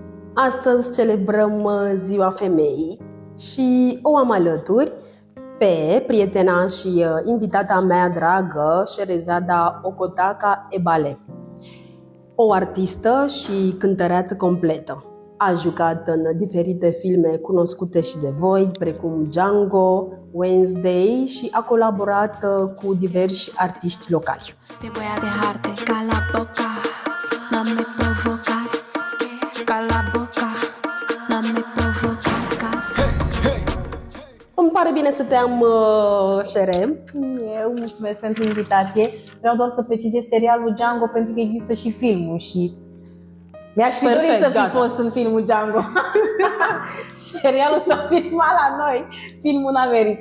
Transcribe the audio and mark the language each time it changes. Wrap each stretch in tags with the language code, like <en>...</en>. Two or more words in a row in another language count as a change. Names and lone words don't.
<ro>Astăzi celebrăm Ziua Femeii și o am alături pe prietena și invitata mea dragă, Șerezada Okotaka Ebale, o artistă și cântăreață completă. A jucat în diferite filme cunoscute și de voi, precum Django, Wednesday, și a colaborat cu diversi artiști locali.</ro> <es>Te voy a dejarte cala boca, no me provocas, cala boca, no me provocas.</es> <ro>Îmi pare bine să te am, Șere. Eu mulțumesc pentru invitație. Vreau doar să precizez serialul Django pentru că există și filmul și mi-aș fi dorit să fi fost în filmul Django. Serialul s-a filmat la noi, filmul în America.</ro>